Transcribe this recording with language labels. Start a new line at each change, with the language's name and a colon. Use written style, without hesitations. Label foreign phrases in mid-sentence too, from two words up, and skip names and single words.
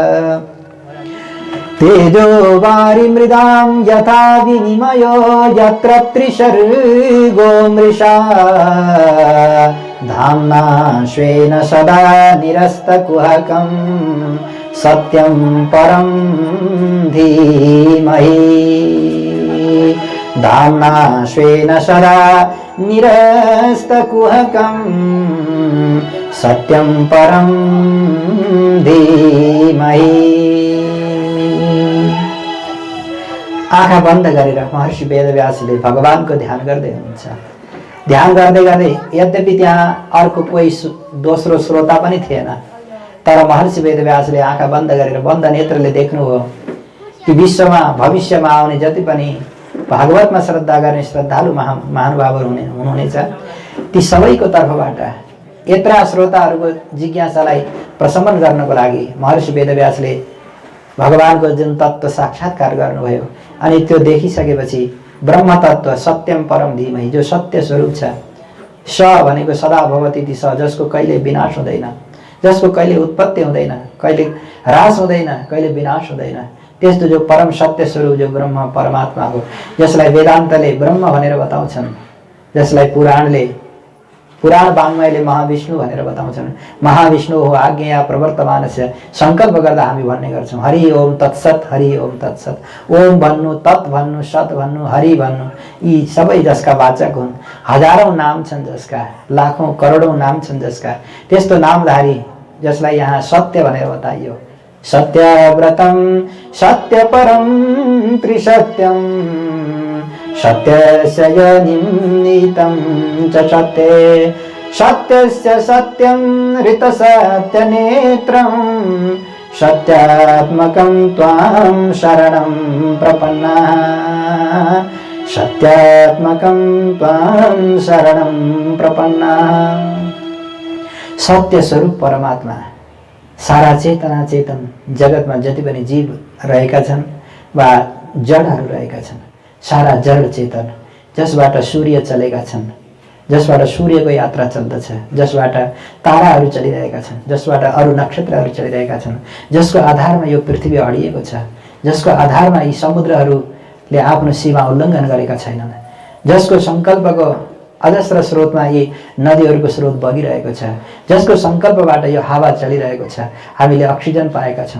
Sanskrit: तेजो वारि मृदां यथा विनिमयो यत्र त्रिसर्गो मृषा धाम्ना स्वेन सदा निरस्तकुहकं सत्यं परं धीमहि। धाम्ना स्वेन सदा निरस्तकुहकं सत्यं परं धीमहि।
Nepali: आँखा बन्द गरेर महर्षि वेदव्यासले भगवानको ध्यान गर्दै हुनुहुन्छ। ध्यान गर्दै गर्दै यद्यपि त्यहाँ अर्को कोही दोस्रो श्रोता पनि थिएन, तर महर्षि वेदव्यासले आँखा बन्द गरेर बन्द नेत्रले देख्नुभयो कि विश्वमा भविष्यमा आउने जति पनि भागवतमा श्रद्धा गर्ने श्रद्धालु महानुभावहरू हुनुहुनेछ ती सबैको तर्फबाट यत्रा श्रोताहरूको जिज्ञासालाई प्रशमन गर्नको लागि महर्षि वेदव्यासले भगवानको जुन तत्त्व साक्षात्कार गर्नुभयो। अनि त्यो देखिसकेपछि
Sanskrit: ब्रह्म तत्त्व सत्यम परम धीमहि,
Nepali: जो सत्य स्वरूप छ, स भनेको
Sanskrit: सदा भवति ति स,
Nepali: जसको कहिले विनाश हुँदैन, जसको कहिले उत्पत्ति हुँदैन, कहिले ह्रास हुँदैन, कहिले विनाश हुँदैन, त्यस्तो जो परम सत्य स्वरूप जो ब्रह्म परमात्मा हो, जसलाई वेदान्तले ब्रह्म भनेर बताउँछन्, जसलाई पुराण वाङ्मयले महाविष्णु भनेर बताउँछन्। महाविष्णु हो
Sanskrit: आज्ञया प्रवर्तमानस्य,
Nepali: सङ्कल्प गर्दा हामी भन्ने गर्छौँ
Sanskrit: हरि ओम तत्सत, हरि ओम तत्सत।
Nepali: ओम भन्नु, तत् भन्नु, सत भन्नु, हरि भन्नु, यी सबै जसका वाचक हुन्। हजारौं नाम छन् जसका, लाखौं करोडौं नाम छन् जसका, त्यस्तो नामधारी जसलाई यहाँ सत्य भनेर बताइयो।
Sanskrit: सत्यव्रतम सत्यपरम त्रिसत्यम सत्यस्य निमित्तं च सत्ये सत्यस्य सत्यं ऋतसत्यनेत्रं सत्यात्मकं त्वां शरणं प्रपन्नः सत्यात्मकं त्वां शरणं प्रपन्नः।
Nepali: सत्य स्वरूप परमात्मा सारा चेतना चेतन जगतमा जति पनि जीव रहेका छन् वा जडहरू रहेका छन्, सारा जड चेतन जसबाट सूर्य चलेका छन्, जसबाट सूर्यको यात्रा चल्दछ, जसबाट ताराहरू चलिरहेका छन्, जसबाट अरू नक्षत्रहरू चलिरहेका छन्, जसको आधारमा यो पृथ्वी अडिएको छ, जसको आधारमा यी समुद्रहरूले आफ्नो सीमा उल्लङ्घन गरेका छैनन्, जसको सङ्कल्पको अजस्र स्रोतमा यी नदीहरूको स्रोत बगिरहेको छ, जसको सङ्कल्पबाट यो हावा चलिरहेको छ, हामीले अक्सिजन पाएका छौँ।